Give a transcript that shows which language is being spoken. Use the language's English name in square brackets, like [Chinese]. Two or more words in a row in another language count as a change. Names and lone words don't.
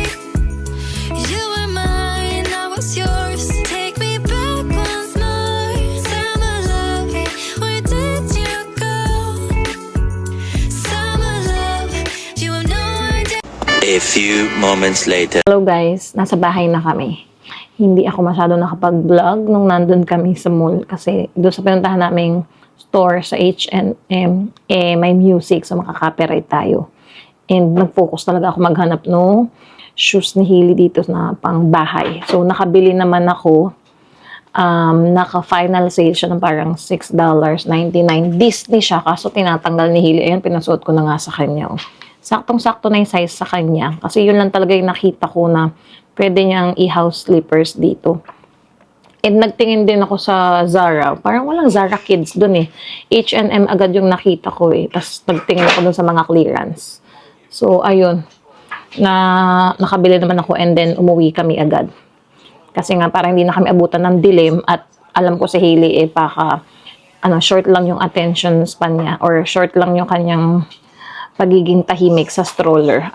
[English] You were mine, I was yours. Take me back once more. Summer love, where did you go? Summer love, you have no idea. A few moments later. Hello guys, [Filipino] nasa bahay na kami. Hindi ako masyado nakapag-vlog nung nandun kami sa mall kasi doon sa pinuntahan naming store sa H&M, may music so makaka-copyright tayo. And nag-focus talaga ako maghanap no shoes ni Hailey dito na pang bahay. So nakabili naman ako, naka- [English] final sale [Filipino] siya ng parang $6.99. Disney siya kaso tinatanggal ni Hailey. Ayan, pinasuot ko na nga sa kanya. Oh. Saktong-sakto na yung size sa kanya. Kasi yun lang talaga yung nakita ko na pwede niyang i- [English] house slippers [Filipino] dito. And nagtingin din ako sa Zara. Parang walang Zara Kids dun eh. H&M agad yung nakita ko eh. Tapos nagtingin ako dun sa mga clearance. So, ayun. Nakabili naman ako [English] and then [Filipino] umuwi kami agad. Kasi nga parang hindi na kami abutan ng dilim at alam ko si Hailey eh short lang yung [English] attention span [Filipino] niya or short lang yung kanyang pagiging tahimik sa stroller.